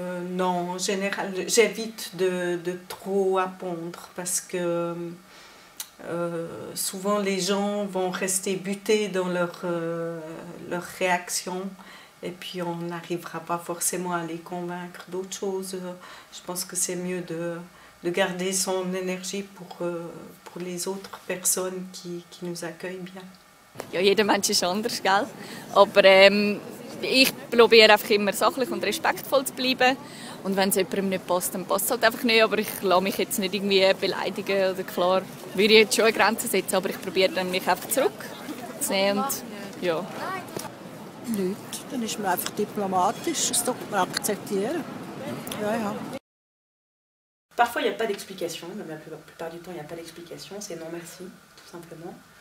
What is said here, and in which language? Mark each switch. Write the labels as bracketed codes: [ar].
[fr] Non, en général, j'évite de trop appondre parce que souvent les gens vont rester butés dans leur réaction et puis on n'arrivera pas forcément à les convaincre d'autre chose. Je pense que c'est mieux de garder son énergie pour les autres personnes qui nous accueillent bien. [de] Ja, jeder Mensch ist anders, gell? Aber ich probiere einfach immer sachlich und respektvoll zu bleiben. Und wenn es jemandem nicht passt, dann passt es halt einfach nicht. Aber ich lasse mich jetzt nicht irgendwie beleidigen. Oder klar, würde ich jetzt schon eine Grenze setzen, aber ich probiere dann mich einfach zurückzunehmen. Und, ja. Nicht. Dann ist man einfach diplomatisch, das tut man akzeptieren. Ja, ja. [fr] Parfois, il n'y a pas d'explication, même la plupart du temps, il n'y a pas d'explication, c'est non merci, tout simplement.